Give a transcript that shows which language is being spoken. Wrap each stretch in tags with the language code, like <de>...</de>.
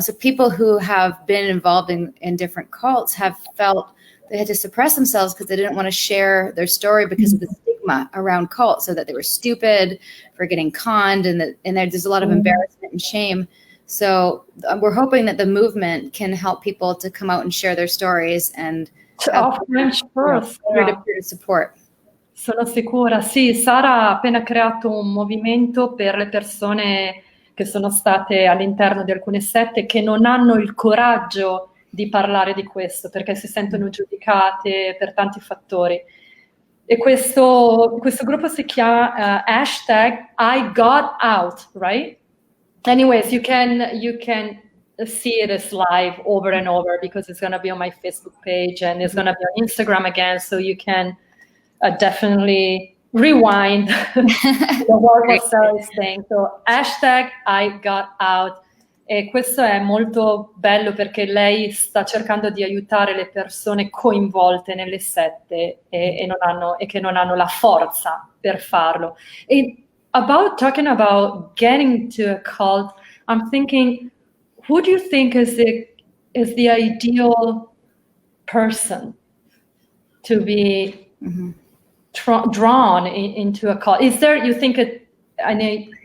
<en>So people who have been involved in different cults have felt they had to suppress themselves because they didn't want to share their story because of the stigma around cults, so that they were stupid for getting conned, and there's a lot of embarrassment and shame. So we're hoping that the movement can help people to come out and share their stories and peer-to-peer support.</en> <it>Sono sicura, sì. Sara ha appena creato un movimento per le persone che sono state all'interno di alcune sette che non hanno il coraggio di parlare di questo perché si sentono giudicate per tanti fattori. E questo gruppo si chiama hashtag I Got Out, right?</it> <en>Anyways, you can see it as live over and over because it's going to be on my Facebook page and it's going to be on Instagram again, so you can definitely rewind what Sara is saying. So hashtag I Got Out.</en> <it>E questo è molto bello perché lei sta cercando di aiutare le persone coinvolte nelle sette e che non hanno la forza per farlo.</it> <en>E talking about getting to a cult, I'm thinking, who do you think is the ideal person to be drawn into a cult? Is there, you think, an ideal person?</en>